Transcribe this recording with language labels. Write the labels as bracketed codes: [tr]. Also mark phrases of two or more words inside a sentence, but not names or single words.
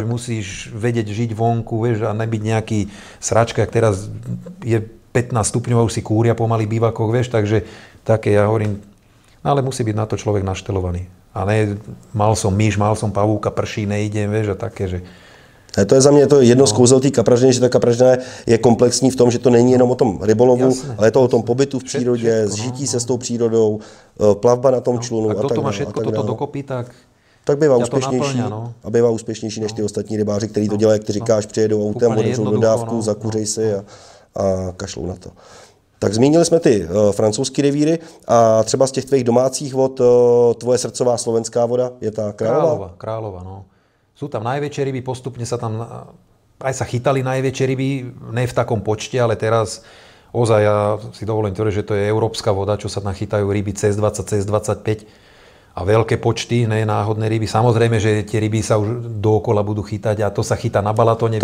[sk] Že musíš vedieť žiť vonku, vieš, a nebyť nejaký sračka, jak teraz je 15 stupňov, už si kúria pomaly v bývakoch, vieš, takže také, ja hovorím, ale musí byť na to človek naštelovaný. A ne, mal som myš, mal som pavúka, prší, nejdem, vieš, a také, že... [cs] To je za mě to jedno z kouzel té kapražiny, že ta kapražina je komplexní v tom, že to není jenom o tom rybolovu, jasne, ale je to o tom pobytu v přírodě, zžití se s tou přírodou, plavba na tom člunu. A kdo to má všetko toto dokopy, tak bývá úspěšnější a bývá úspěšnější než ty ostatní rybáři, kteří to dělají, jak ty říkáš, přijedou autem, otevřou dodávku, zakuřej si a kašlou na to. Tak zmínili jsme ty francouzský revíry a třeba z těch tvých domácích vod tvoje srdcová slovenská voda je ta Králova? [sk] Králova, no. Sú tam najväčšie ryby, postupne sa tam aj sa chytali najväčšie ryby, ne v takom počte, ale teraz ozaj ja si dovolím tvrdiť, že to je európska voda, čo sa tam chytajú ryby cez 20, cez 25 a veľké počty, ne náhodné ryby. Samozrejme, že tie ryby sa už dookola budú chytať a to sa chytá na Balatone.